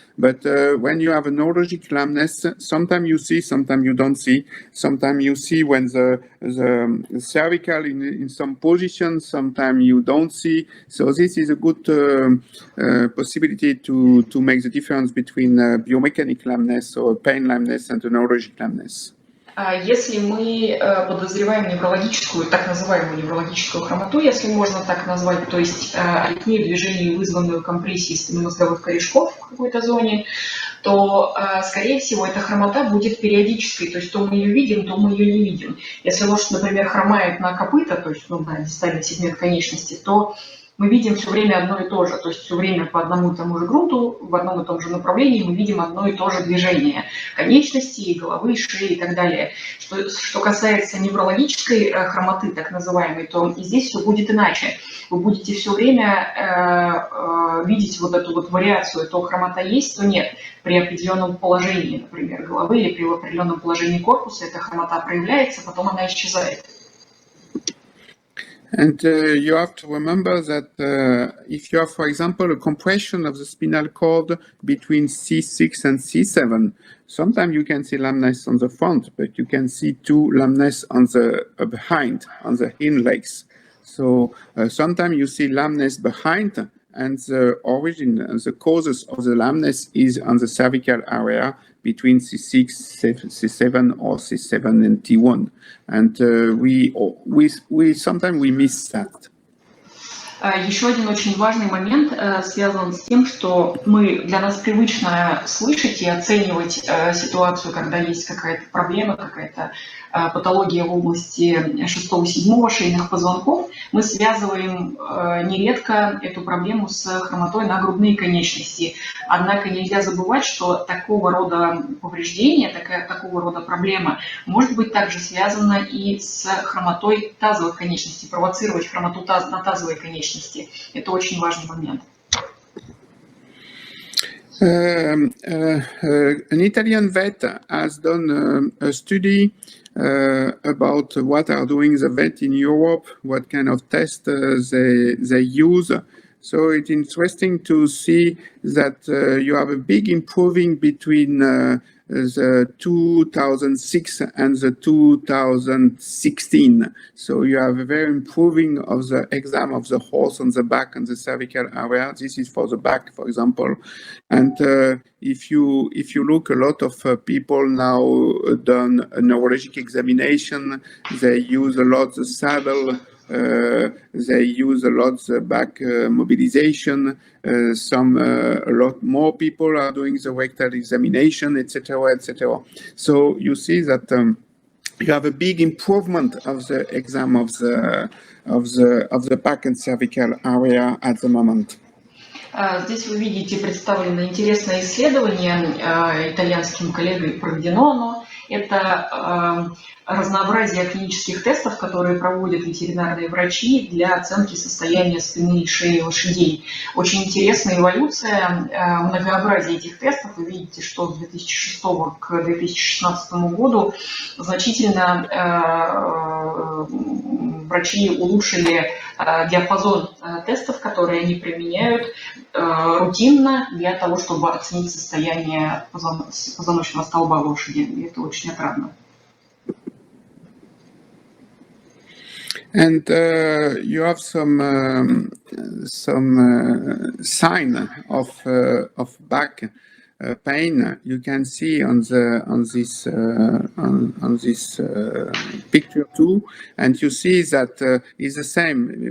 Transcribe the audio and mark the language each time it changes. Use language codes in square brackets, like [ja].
[en] But when you have a neurologic lameness, sometimes you see, sometimes you don't see. Sometimes you see when the cervical in some position, sometimes you don't see. So this is a good possibility to make the difference between biomechanic lameness or pain lameness and the neurologic lameness. [ru] Если мы подозреваем неврологическую, так называемую неврологическую хромоту, если можно так назвать, то есть аритмию движений, вызванную компрессией спинномозговых корешков в какой-то зоне, то, скорее всего, эта хромота будет периодической, то есть то мы ее видим, то мы ее не видим. Если лошадь, например, хромает на копыта, то есть на дистальный сегмент конечности, то мы видим все время одно и то же, то есть все время по одному и тому же грунту, в одном и том же направлении мы видим одно и то же движение конечностей, головы, шеи и так далее. Что касается неврологической хромоты, так называемой, то здесь все будет иначе. Вы будете все время видеть вот эту вот вариацию, то хромота есть, то нет. При определенном положении, например, головы или при определенном положении корпуса эта хромота проявляется, потом она исчезает. [en] And you have to remember that if you have, for example, a compression of the spinal cord between C6 and C7, sometimes you can see lameness on the front, but you can see two lameness on the behind, on the hind legs. So sometimes you see lameness behind, and the origin, the causes of the lameness is on the cervical area between C6, C7, or C7 and T1. And we sometimes we miss that. [ru] Еще один очень важный момент связан с тем, что для нас привычно слышать и оценивать ситуацию, когда есть какая-то проблема, какая-то патология в области 6-7 шейных позвонков. Мы связываем нередко эту проблему с хромотой на грудные конечности. Однако нельзя забывать, что такого рода повреждение, такого рода проблема может быть также связана и с хромотой тазовых конечностей, провоцировать хромоту на тазовые конечности. Это очень важный момент. [en] An Italian vet has done a study about what are doing the vet in Europe, what kind of tests they use. So it's interesting to see that you have a big improving between the 2006 and the 2016. So you have a very improving of the exam of the horse on the back and the cervical area. This is for the back, for example. And if you look, a lot of people now done a neurologic examination. They use a lot the saddle. They use a lot the back mobilization. A lot more people are doing the rectal examination, etc., etc. So you see that you have a big improvement of the exam of the back and cervical area at the moment. [ru] Здесь вы видите представлено интересное исследование итальянским коллегой проведено. Это разнообразие клинических тестов, которые проводят ветеринарные врачи для оценки состояния спины и шеи лошадей. Очень интересная эволюция, многообразие этих тестов. Вы видите, что с 2006 к 2016 году значительно врачи улучшили диапазон тестов, которые они применяют рутинно для того, чтобы оценить состояние позвоночного столба лошади. И это очень отрадно. [en] And you have some sign of back pain, you can see on this picture too, and you see that it's the same.